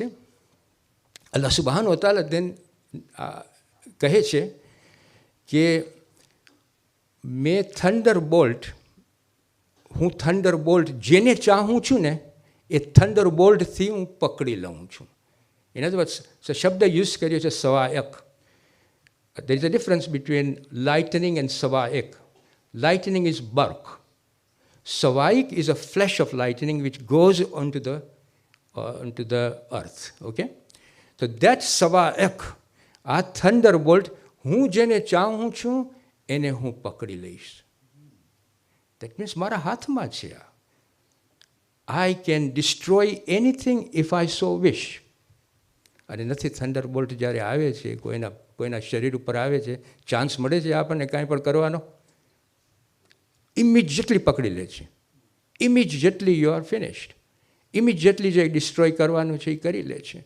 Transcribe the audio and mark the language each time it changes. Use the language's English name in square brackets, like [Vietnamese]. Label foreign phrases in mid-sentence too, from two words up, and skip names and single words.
[Arabic] الله سبحانه تعالى [Gujarati] દેન કહે છે કે મેં થંડરબોલ્ટ, હું થંડરબોલ્ટ જેને ચાહું છું ને એ થંડરબોલ્ટથી હું પકડી લઉં છું. [English] In other words, [Gujarati] શબ્દ યુઝ કર્યો છે સવાયક. [English] There is a difference between lightning and sawa'iq. Lightning is bark. Sawa'iq is a flash of lightning which goes onto the earth. Okay? So that sawa'iq, [Gujarati] આ thunderbolt, હું જેને ચાહું છું એને હું પકડી લઈશ. [English] That means [Gujarati] મારા હાથમાં છે આ. [English] I can destroy anything if I so wish. [Gujarati] અને નથી, થંડરબોલ્ટ જ્યારે આવે છે, કોઈના શરીર ઉપર આવે છે, ચાન્સ મળે છે આપણને કાંઈ પણ કરવાનો, ઇમિજિએટલી પકડી લે છે. [English] immediately you are finished. [Gujarati] ઇમિજિએટલી જે ડિસ્ટ્રોય કરવાનું છે એ કરી લે છે.